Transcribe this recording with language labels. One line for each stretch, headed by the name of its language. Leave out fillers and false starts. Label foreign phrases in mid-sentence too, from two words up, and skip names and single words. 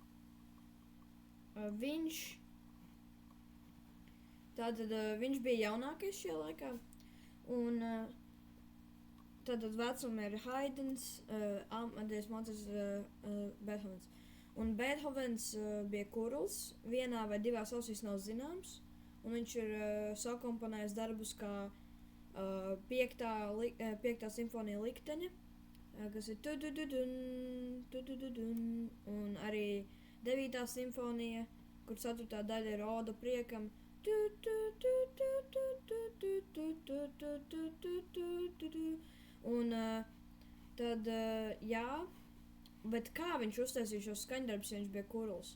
Latvian: Viņš bija jaunākais šajā laikā, un tātad vecuma ir Haidns, Amadejs Mozarts, Beethovens. Un Beethovens bija kurls, vienā vai divās ausīs nav zināms, un viņš ir sakomponējis darbus kā 5. simfonija likteņa, kas ir tu-du-du-dun, tu-du-du-dun, un arī 9. simfonija, kur 4. daļa ir oda priekam. Un tad, jā, bet kā viņš uztaisīja šos skaņdarbus, ja viņš bija kurls?